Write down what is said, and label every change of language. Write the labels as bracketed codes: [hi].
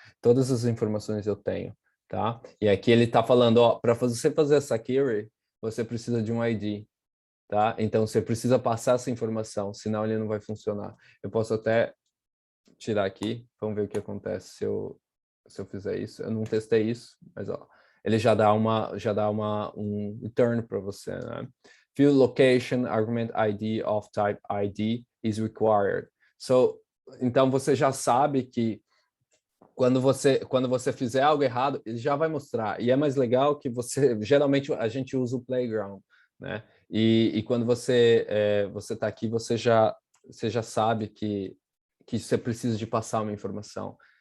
[pt] Todas as informações eu tenho. Tá? E aqui ele está falando, para você fazer essa query, você precisa de um ID. Tá? Então, você precisa passar essa informação, senão ele não vai funcionar. Eu posso até tirar aqui, vamos ver o que acontece se eu fizer isso. Eu não testei isso, mas ó, ele já dá um return para você, né? [en] Field location, argument ID of type ID is required. [pt] Então, você já sabe que quando você fizer algo errado, ele já vai mostrar. E é mais legal que geralmente a gente usa o playground, né? E quando você está aqui, você já sabe que você precisa de passar uma informação.